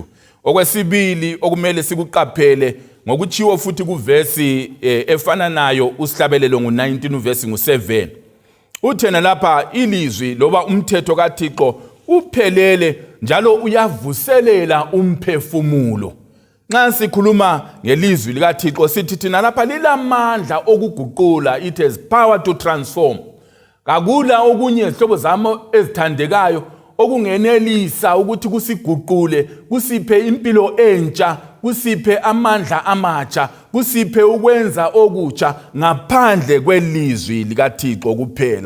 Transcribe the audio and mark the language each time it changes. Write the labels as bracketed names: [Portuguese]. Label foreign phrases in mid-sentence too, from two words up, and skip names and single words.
[North Ndebele] Okwesibili okumele sikuqaphele ngokuchiwo futhi kuvesi efana nayo usihlabelelo ngo-19 uvesi ngo-7. Uthena lapha ilizwi loba umthetho kaThixo uphelele njalo uyavuselela umphefumulo. Nxa sikhuluma ngelizwi likaThixo sithi thina lapha lilamandla okuguqula, [English] it has power to transform. [North Ndebele] Kakula okunye izihlobo zami ezithandekayo okungenelisa ukuthi kusiguqule, kusiphe impilo entsha, kusiphe amandla amatsha, kusiphe ukwenza okutsha ngaphandle kwelizwi likaThixo kuphela.